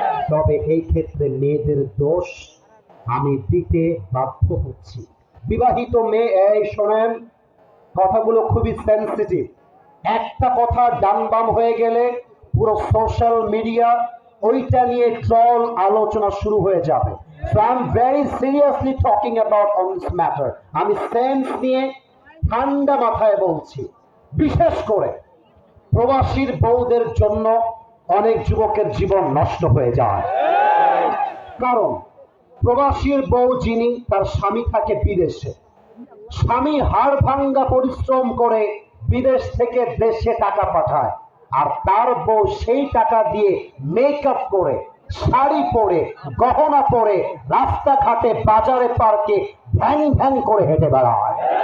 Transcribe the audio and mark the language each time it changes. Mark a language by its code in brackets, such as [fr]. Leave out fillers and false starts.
[bn] তবে এই ক্ষেত্রে মেয়েদের দোষ আমি দিতে বাধ্য হচ্ছি। বিবাহিত মেয়ে, এই শোনেন, কথাগুলো খুবই সেন্সিটিভ। একটা কথা ডান বাম হয়ে গেলে পুরো সোশ্যাল মিডিয়া ওইটা নিয়ে ট্রল আলোচনা শুরু হয়ে যাবে। [en] So I'm very seriously talking about on this matter. [bn] আমি সেন্স নিয়ে ঠান্ডা মাথায় বলছি। বিশেষ করে প্রবাসীর বউদের জন্য অনেক যুবকের জীবন নষ্ট হয়ে যায়। কারণ প্রবাসীর বউ যিনি, তার স্বামী থাকে বিদেশে। স্বামী হাড় ভাঙ্গা পরিশ্রম করে বিদেশ থেকে দেশে টাকা পাঠায়, আর তার বউ সেই টাকা দিয়ে মেকআপ করে, শাড়ি পরে, গহনা পরে রাস্তাঘাটে, বাজারে, পার্কে ভ্যাং ভ্যাং করে হেঁটে বেড়ায়।